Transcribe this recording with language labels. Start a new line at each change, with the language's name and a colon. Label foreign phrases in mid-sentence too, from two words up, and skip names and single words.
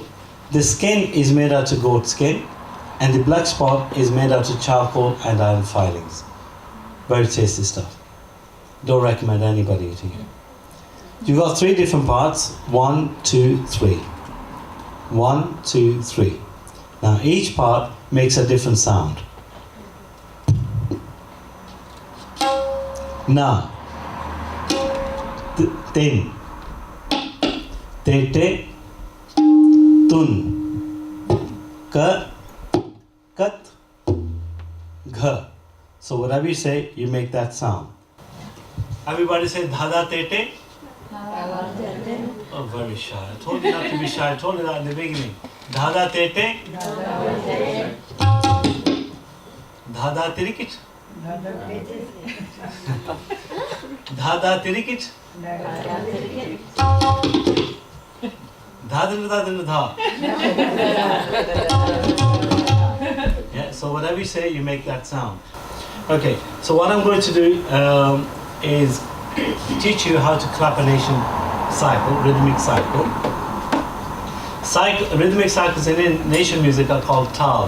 English: The skin is made out of goat skin, and the black spot is made out of charcoal and iron filings. Very tasty stuff. Don't recommend anybody eating it. You've got 3 different parts. 1, 2, 3. 1, 2, 3. Now each part makes a different sound. Na, tin, te te, tun, ka, kat, gha. So whatever you say, you make that sound. Everybody say dhada tete. Oh, very shy. I told you not to be shy. I told you that in the beginning. Dhada tete. Dhada tirikit. Dhada tirikit. Dhadin dhadin dha. Yeah, so whatever you say, you make that sound. Okay, so what I'm going to do is teach you how to clap a nation cycle, rhythmic cycle. Rhythmic cycles in nation music are called tars.